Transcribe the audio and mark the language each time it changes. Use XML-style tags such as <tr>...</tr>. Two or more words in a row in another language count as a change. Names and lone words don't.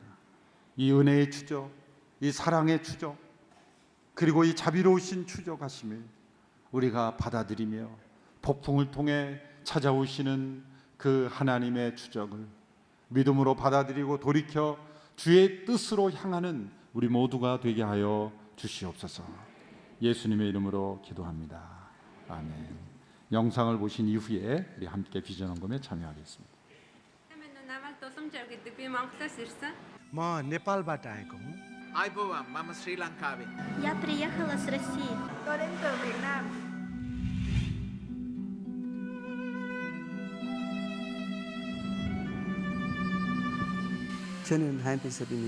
<ko>이 은혜의 추적, 이 사랑의 추적, 그리고 이 자비로우신 추적하심을 우리가 받아들이며 폭풍을 통해 찾아오시는 그 하나님의 추적을 믿음으로 받아들이고 돌이켜 주의 뜻으로 향하는 우리 모두가 되게 하여 주시옵소서. 예수님의 이름으로 기도합니다. 아멘. 영상을 보신 이후에 우리 함께 비전 헌금에 참여하겠습니다.</ko> <ne>म नेपालबाट आएको हुँ।</ne> <si>ආයුබෝවන් මම ශ්‍රී ලංකාවේ</si> <ru>Я приехала с России.</ru> <vi>Toronto, Việt Nam.</vi> <ko>저는 한국에서</ko>